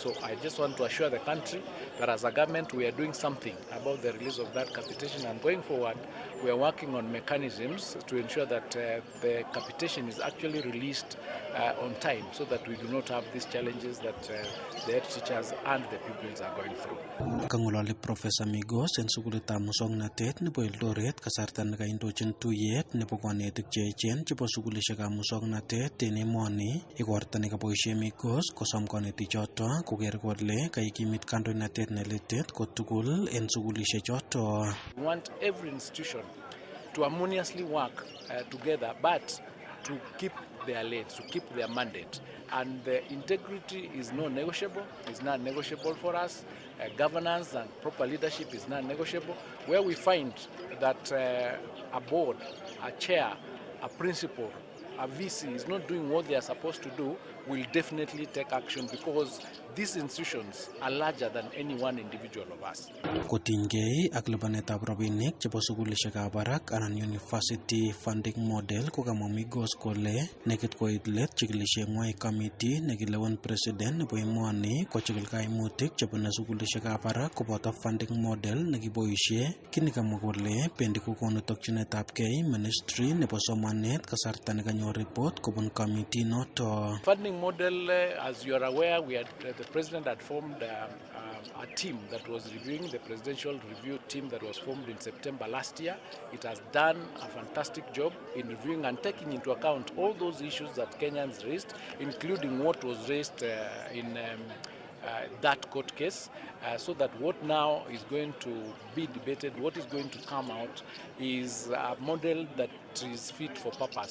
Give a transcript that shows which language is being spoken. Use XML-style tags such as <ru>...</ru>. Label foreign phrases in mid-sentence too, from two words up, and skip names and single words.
<en>So I just want to assure the country that as a government we are doing something about the release of that capitation, and going forward we are working on mechanisms to ensure that the capitation is actually released on time so that we do not have these challenges that the head teachers and the pupils are going through.</en> <kln>Kangololi Professor Migos en sukulitab musoknotet nebo Eldoret kasarta nekaindochin tuyet nebo konetik cheechen chebo sukulisiekab musoknotet en emoni. Igorta nekaboisie Migos kosom konetichoto koker kole kaikimit kandoinatet nelitet kotugul en sukulisiechoto.</kln> <en>We want every institution to harmoniously work together, but to keep their lead, to keep their mandate. And the integrity is non-negotiable. It's not negotiable for us. Governance and proper leadership is not negotiable. Where we find that a board, a chair, a principal, a VC is not doing what they are supposed to do, we'll definitely take action, because these institutions are larger than any one individual of us.</en> <kln>Kotinygei ak lipanetab rabinik chebo sukulishekab barak anan</kln> <en>university funding model</en> <kln>ko kamwa Migos kole nekit koit let chikilisheng'wai committee nekilewen president nebo emoni kochikil kaimutik chebune sukulishekab barak koboto</kln> <en>funding model</en> <kln>nekiboisie, kini kamwa kole bendi kokonu tokyinetabgei ministry nebo somanet kasarta nekanyor report kobun committee noto.</kln> <en>Funding model, as you are aware, the president had formed a team that was reviewing, the presidential review team that was formed in September last year. It has done a fantastic job in reviewing and taking into account all those issues that Kenyans raised, including what was raised in that court case, so that what now is going to be debated, what is going to come out is a model that is fit for purpose.</en>